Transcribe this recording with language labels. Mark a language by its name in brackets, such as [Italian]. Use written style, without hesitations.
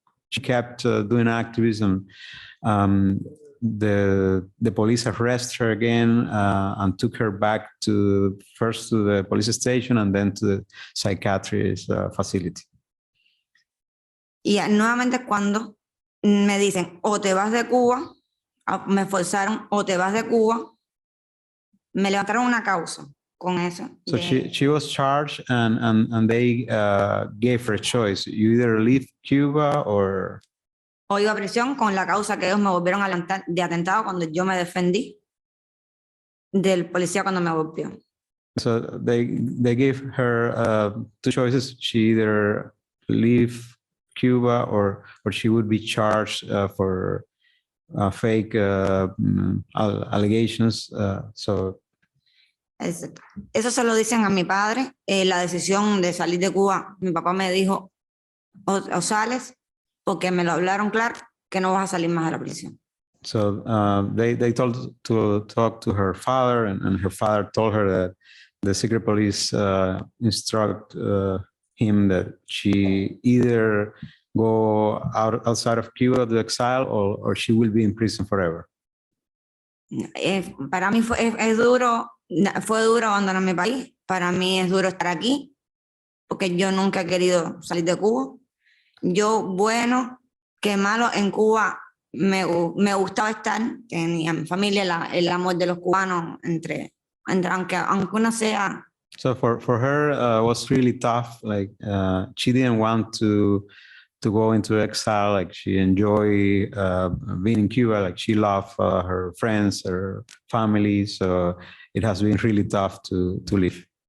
[English] She kept doing activism. The police arrested her again and took her back first to the police station and then to the psychiatrist facility. [Spanish] Y nuevamente cuando me dicen o te vas de Cuba, me forzaron o te vas de Cuba, me levantaron una causa con eso. [English] So she was charged and they gave her a choice. You either leave Cuba or... [Spanish] O iba a prisión con la causa que ellos me volvieron a levantar de atentado cuando yo me defendí del policía cuando me golpeó. [English] So they gave her two choices. She either leave Cuba or she would be charged for fake allegations. [Spanish] Eso se lo dicen a mi padre. La decisión de salir de Cuba, mi papá me dijo, o sales, porque me lo hablaron claro, que no vas a salir más de la prisión. [English] So they told to talk to her father, and her father told her that the secret police instruct him that she either go outside of Cuba to exile or she will be in prison forever. [Spanish] Para mí fue duro abandonar mi país. Para mí es duro estar aquí, porque yo nunca he querido salir de Cuba. Yo, bueno, que malo, en Cuba me gustaba estar, tenía mi familia, el amor de los cubanos, aunque uno sea... [English] So for her, was really tough. Like she didn't want to go into exile. Like she enjoyed being in Cuba. Like she loved her friends, her family. So it has been really tough to live.